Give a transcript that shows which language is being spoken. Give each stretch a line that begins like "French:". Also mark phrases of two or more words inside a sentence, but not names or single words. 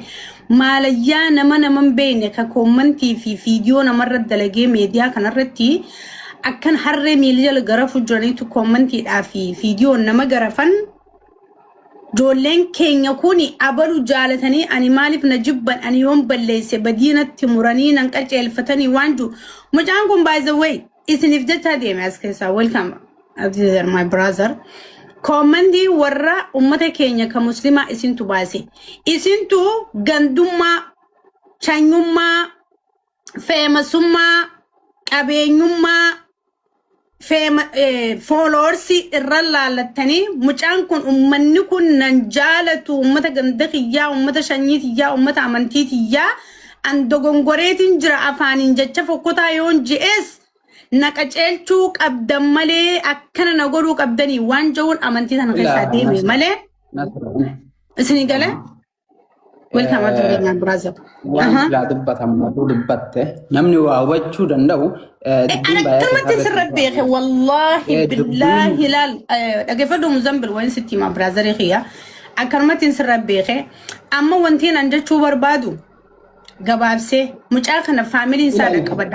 Oromo: maalayyaa naman beekne ka koommantii fi viidiyoo namarra dalagee meediyaa kanarratti akkan harree miila jala garafu jiraniitu koommantiidhaa fi viidiyoon nama garafan joolleen keenya kuni abalu jaalatanii ani maaliif na jibban ani yoon balleesse badiinatti muranii nan qaceelfatanii waanju mucaan kun
English: by the way
Oromo: isinif jecha deeme as keessaa welcome Abdizar
English: my brother
Oromo: koommantii warra ummata keenya ka muslimaa isintu baase isintu gandummaa chanyummaa feemasummaa qabeenyummaa followers irra laalatanii mucaan kun ummanni kun nan jaalatu ummata ganda kiyyaa ummata shanyii kiyyaa ummata amantii kiyyaa an dogongoreetiin jira afaaniin jecha fokkotaa yoon je'es naqaceelchuu qabdan malee akkana na godhuu qabdanii waan jawun amantii sana keessaa deeme malee isinii galee
English: welcome to my brother
Oromo: waan la dubbatamu dubbatte namni waa wachuu danda'u dubbiin baay'ee tamatti sirrabeeke
Arabic: والله بالله
Oromo: lal dhaggeeffadhu Muzambil waan sitti
English: ma brother
Oromo: khiya akkarmatiin sirrabeeke amma wantiin an jechuu barbaadu gabaabsee mucaa kana faamiliin isaa dhaqqabadha